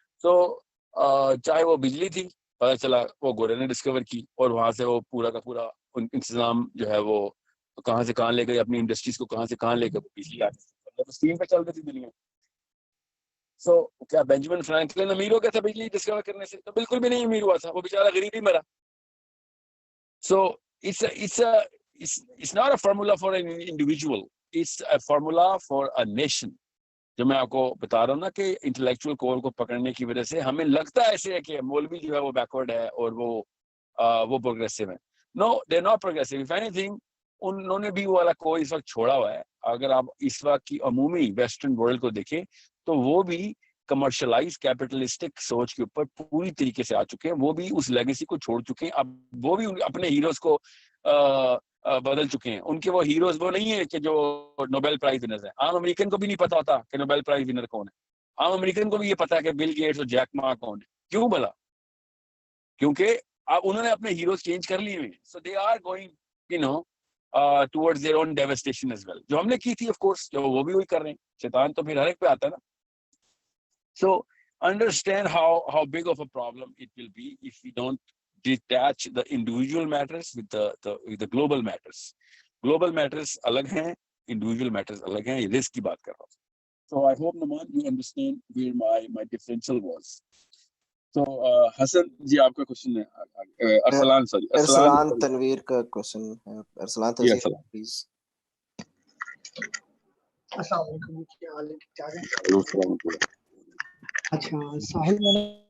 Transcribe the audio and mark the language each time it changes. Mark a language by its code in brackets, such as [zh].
[ur] So چاہے وہ بجلی تھی, پتہ چلا وہ گورے نے ڈسکور کی اور وہاں سے وہ پورا کا پورا انتظام جو ہے وہ کہاں سے کہاں لے گئے, اپنی انڈسٹریز کو کہاں سے کہاں لے گئے, بجلی آ تو اسٹیم پہ چل رہی تھی دنیا. سو کیا بینجامن فرینکلن امیر ہو گیا تھا بجلی ڈسکور کرنے سے؟ تو بالکل بھی نہیں امیر ہوا تھا, وہ بیچارہ غریب ہی مرا. [en] So it's not a formula for an individual, it's a formula for a nation. [ur] جو میں آپ کو بتا رہا ہوں نا کہ انٹلیکچوئل کور کو پکڑنے کی وجہ سے ہمیں لگتا ہے ایسے ہے کہ مولوی جو ہے وہ بیکورڈ ہے اور وہ پروگریسو ہے. [en] No they not progressive. If anything [ur] انہوں نے بھی وہ والا کور اس وقت چھوڑا ہوا ہے. اگر آپ اس وقت کی عمومی ویسٹرن ورلڈ کو دیکھیں تو وہ بھی کمرشلائز کیپٹلسٹک سوچ کے اوپر پوری طریقے سے آ چکے ہیں, وہ بھی اس لیگیسی کو چھوڑ چکے ہیں. اب وہ بھی اپنے ہیروز کو بدل چکے ہیں. ان کے وہ ہیروز وہ نہیں ہیں کہ جو نوبیل پرائز ونرز ہیں. عام امریکن کو بھی نہیں پتا ہوتا کہ نوبیل پرائز ونر کون ہے. عام امریکن کو بھی یہ پتا ہے کہ بل گیٹس اور جیک ما کون ہے. کیوں بھلا؟ کیونکہ اب انہوں نے اپنے ہیروز چینج کر لیے ہوئے ہیں. [en] So they are going you know towards their own devastation as well. [ur] جو ہم نے کی تھی [en] of course, [ur] جو وہ بھی وہی کر رہے ہیں. شیطان تو پھر ہر ایک پہ آتا ہے نا. [en] So understand how big of a problem it will be if we don't detach the individual matters with the global matters. [ur] Global matters الگ ہیں, individual matters الگ ہیں. یہ رسک کی بات کر رہا ہوں. [en] So I hope Naman you understand where my differential was. [ur] So حسن جی آپ کا کوشچن ہے. ارسلان سوری ارسلان تنویر کا کوشچن ہے. ارسلان تنویر پلیز. السلام علیکم, کیا حال ہے؟ ٹھیک ہے. اچھا ساحل, میں نے